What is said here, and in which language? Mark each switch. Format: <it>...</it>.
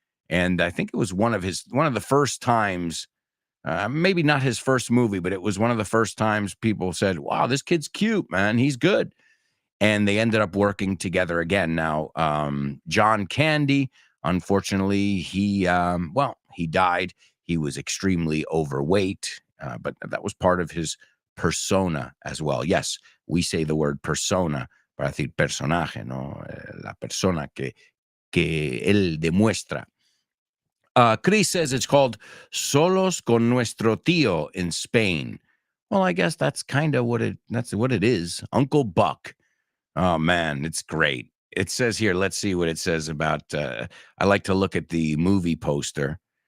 <en>And I think it was one of the first times, maybe not his first movie, but it was one of the first times people said, wow, this kid's cute, man. He's good. And they ended up working together again. Now, John Candy, unfortunately, he died. He was extremely overweight, but that was part of his persona as well. Yes, we say the word persona para decir personaje, ¿no?</en> <es>La persona que él demuestra.</es> <en>Chris says it's called Solos con Nuestro Tío in Spain. Well, I guess that's kind of what it is. Uncle Buck. Oh, man, it's great. It says here, let's see what it says about, I like to look at the movie poster.</en>